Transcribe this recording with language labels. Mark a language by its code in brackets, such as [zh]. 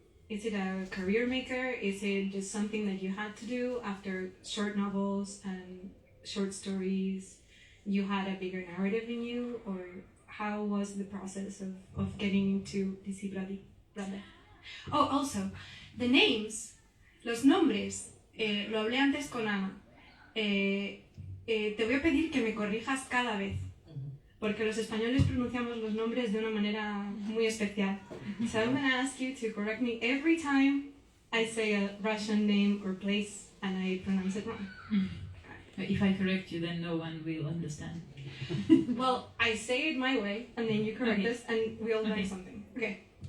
[en] Is it a career maker? Is it just something that you had to do after short novels and short stories? You had a bigger narrative in you? Or how was the process of getting into DC Brady? Oh, also, the names, [es] los nombres, lo hablé antes con Ana. Te voy a pedir que me corrijas cada vez, porque los españoles pronunciamos los nombres de una manera muy especial. [en] So I'm going to ask you to correct me every time I say a Russian name or place and I pronounce it wrong. If I correct you, then no one will understand. Well, I say it my way and then you correct us and we all learn something. Okay.